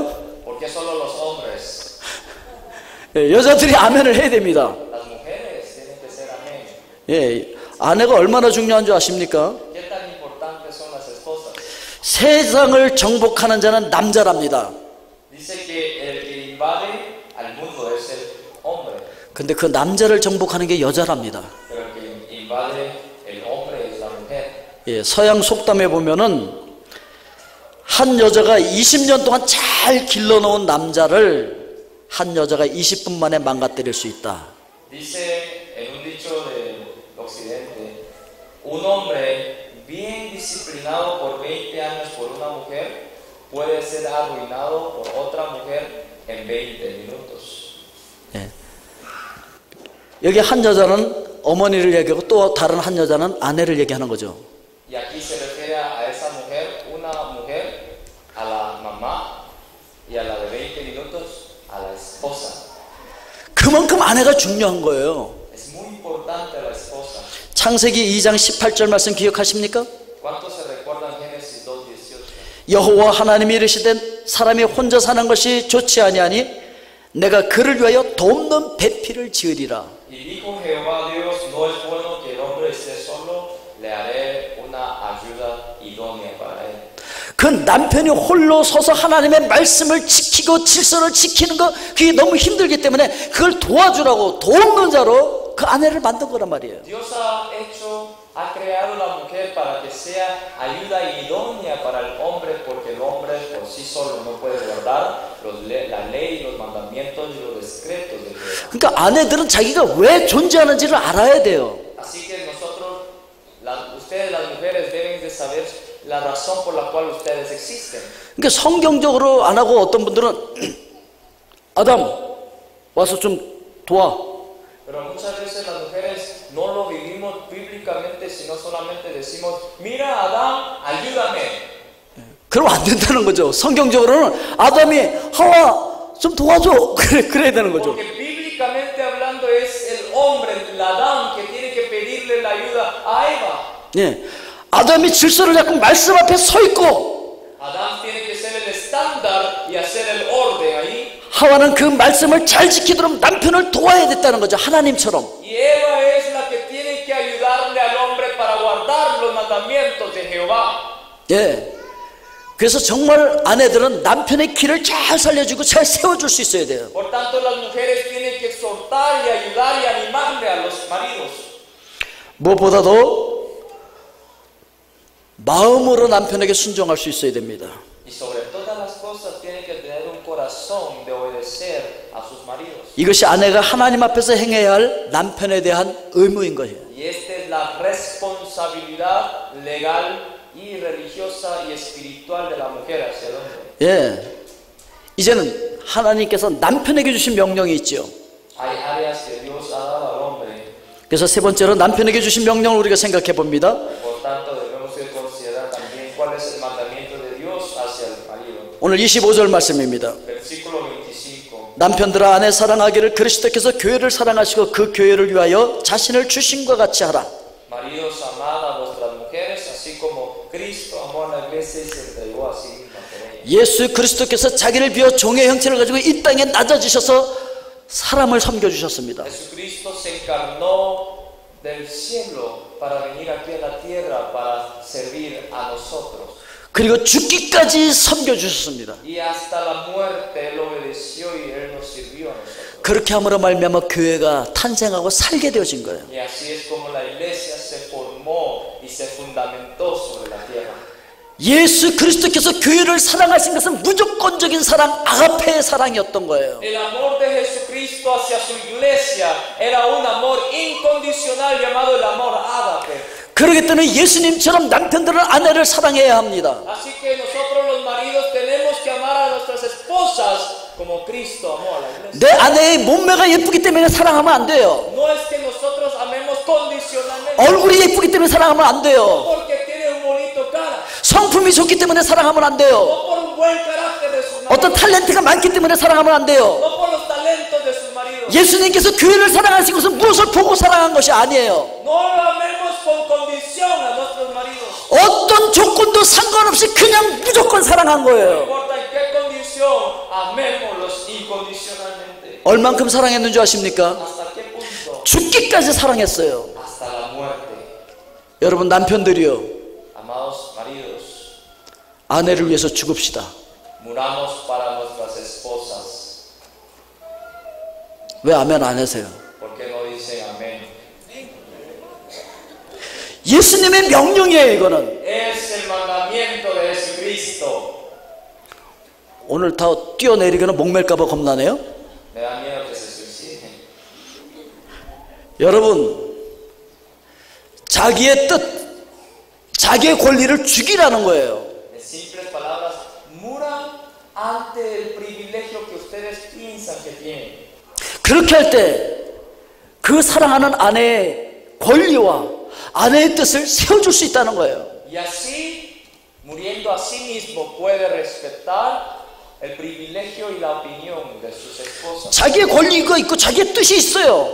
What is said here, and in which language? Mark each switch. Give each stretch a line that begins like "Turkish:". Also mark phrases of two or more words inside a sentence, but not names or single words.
Spanish: ¿Por qué solo los hombres?
Korean: 여자들이 아멘을 해야 됩니다.
Spanish: Las mujeres tienen que ser amén.
Korean: 예, 아내가 얼마나 중요한 줄 아십니까?
Spanish: ¿Qué tan importantes son las esposas?
Korean: 세상을 정복하는 자는 남자랍니다.
Spanish: Dice que el que invade al mundo es el hombre,
Korean: 근데 그 남자를 정복하는 게 여자랍니다.
Spanish: pero el que invade el hombre es la mujer.
Korean: 예, 서양 속담에 보면은 한 여자가 20년 동안 잘 길러놓은 남자를 한 여자가 20분 만에 망가뜨릴 수 있다.
Spanish: Dice en un dicho del occidente, un hombre bien disciplinado por 20 años por una mujer puede ser arruinado por otra mujer en 20 minutos.
Korean: 예. 여기 한 여자는 어머니를 얘기하고 또 다른 한 여자는 아내를 얘기하는 거죠.
Spanish: Y aquí se refiere a esa mujer, una mujer, a la mamá y a la de 20 minutos, a la esposa.
Korean: 그만큼 아내가 중요한 거예요.
Spanish: Es muy importante la esposa.
Korean: 창세기 2장 18절 말씀 기억하십니까?
Spanish: ¿Cuántos se recuerdan Génesis 2:18?
Korean: 여호와 하나님이 이르시되 사람이 혼자 사는 것이 좋지 아니하니 내가 그를 위하여 돕는 배필을 지으리라.
Spanish: Y dijo Jehová Dios, no es bueno que el hombre esté solo, le haré una ayuda idónea para él.
Korean: 그 남편이 홀로 서서 하나님의 말씀을 지키고 질서를 지키는 거 그게 너무 힘들기 때문에 그걸 도와주라고 돕는 자로 그 아내를 만든 거란 말이에요.
Spanish: Dios ha creado la mujer para que sea ayuda idónea para el hombre, porque el hombre por sí solo no puede guardar la ley, los mandamientos y los decretos de Dios.
Korean: 그러니까 아내들은 자기가 왜 존재하는지를 알아야 돼요.
Spanish: Así que nosotros, ustedes las mujeres deben de saber la razón por la cual ustedes existen.
Korean: 그러니까 성경적으로 안 하고 어떤 분들은 아담 와서 좀 도와.
Spanish: Pero muchas veces las mujeres no lo vivimos bíblicamente, sino solamente decimos, mira Adán, ayúdame.
Korean: 그러면 안 된다는 거죠. 성경적으로는 아담이 하와 좀 도와줘. 그래야 되는 거죠.
Spanish: Porque bíblicamente hablando es el hombre, el Adán, que tiene que pedirle la ayuda a Eva.
Korean: 예, 아담이 질서를 잡고 말씀 앞에 서 있고
Spanish: Adán tiene que ser el estándar y hacer el orden ahí.
Korean: 하와는 그 말씀을 잘 지키도록 남편을 도와야 됐다는 거죠. 하나님처럼.
Spanish: Y Eva es la que tiene que ayudarle al hombre para guardar los mandamientos de Jehová.
Korean: 예. 그래서 정말 아내들은 남편의 길을 잘 살려주고 잘 세워줄 수 있어야 돼요.
Spanish: Por tanto, las mujeres tienen que exhortar y ayudar y animarle a los maridos.
Korean: 무엇보다도 마음으로 남편에게 순종할 수 있어야 됩니다.
Spanish: Y sobre todas las cosas tienen que tener un corazón de obedecer a sus maridos.
Korean: 이것이 아내가 하나님 앞에서 행해야 할 남편에 대한 의무인 거예요.
Spanish: Y esta es la responsabilidad legal y religiosa y espiritual de la mujer hacia el hombre.
Korean: 예. 이제는 하나님께서 남편에게 주신 명령이 있죠.
Spanish: Hay áreas que Dios ha dado al hombre.
Korean: 그래서 세 번째로 남편에게 주신 명령을 우리가 생각해 봅니다.
Spanish: Por tanto, debemos de considerar también cuál es el mandamiento de Dios hacia el marido.
Korean: 오늘 25절 말씀입니다.
Spanish: Versículo 25.
Korean: 남편들아 아내 사랑하기를 그리스도께서 교회를 사랑하시고 그 교회를 위하여 자신을 주신과 같이 하라.
Spanish: Maridos, amad a vuestras mujeres, así como Cristo amó a la iglesia y se entregó a sí mismo por ella.
Korean: 예수 그리스도께서 자기를 비워 종의 형체를 가지고 이 땅에 낮아지셔서 사람을 섬겨주셨습니다.
Spanish: Jesucristo se encarnó del cielo para venir aquí a la tierra para servir a nosotros.
Korean: 그리고 죽기까지 섬겨주셨습니다.
Spanish: Y hasta la muerte él obedeció y él nos sirvió a nosotros.
Korean: 그렇게 함으로 말미암아 교회가 탄생하고 살게 되어진 거예요.
Spanish: Y así es como la iglesia se formó y se fundamentó sobre la tierra.
Korean: 예수 그리스도께서 교회를 사랑하신 것은 무조건적인 사랑, 아가페의 사랑이었던 거예요.
Spanish: El amor de Jesucristo hacia su iglesia era un amor incondicional llamado el amor ágape.
Korean: 그렇기 때문에 예수님처럼 남편들은 아내를 사랑해야 합니다.
Spanish: Así que nosotros los maridos tenemos que amar a nuestras esposas como Cristo amó a la iglesia.
Korean: 내 아내의 몸매가 예쁘기 때문에 사랑하면 안 돼요.
Spanish: No es que nosotros amemos condicionalmente.
Korean: 얼굴이 예쁘기 때문에 사랑하면 안
Spanish: No
Korean: 돼요.
Spanish: porque tiene un bonito cara.
Korean: 성품이 좋기 때문에 사랑하면 안 돼요.
Spanish: No por un buen carácter de sus
Korean: 어떤
Spanish: maridos.
Korean: 탤런트가 많기 때문에 사랑하면 안 돼요.
Spanish: No por los talentos de sus maridos.
Korean: 예수님께서 교회를 사랑하신 것은 무엇을 보고 사랑한 것이 아니에요.
Spanish: No lo amemos con condición a nuestros maridos.
Korean: 어떤 조건도 상관없이 그냥 무조건 사랑한
Spanish: No
Korean: 거예요.
Spanish: importa en qué condición, amémoslos incondicionalmente.
Korean: 얼만큼 사랑했는 줄 아십니까?
Spanish: ¿Hasta qué punto?
Korean: 죽기까지 사랑했어요.
Spanish: Hasta la muerte.
Korean: 여러분 남편들이요,
Spanish: Amados maridos,
Korean: 아내를 위해서 죽읍시다.
Spanish: muramos para nuestras esposas.
Korean: 왜 아멘 안 하세요?
Spanish: ¿Por qué no dicen amén?
Korean: 예수님의 명령이에요. 이거는
Spanish: Es el mandamiento de Jesucristo.
Korean: 오늘 다 뛰어내리거나 목맬까 봐 겁나네요.
Spanish: Me da miedo que se suiciden.
Korean: 여러분, 자기의 뜻, 자기의 권리를 죽이라는 거예요.
Spanish: En simples palabras, muran ante el privilegio que ustedes piensan que tienen.
Korean: 그렇게 할 때 그 사랑하는 아내의 권리와 아내의 뜻을 세워줄 수 있다는 거예요.
Spanish: Y así, muriendo a sí mismo, puede respetar el privilegio y la opinión de sus esposas.
Korean: 자기의 권리가 있고 자기의 뜻이 있어요.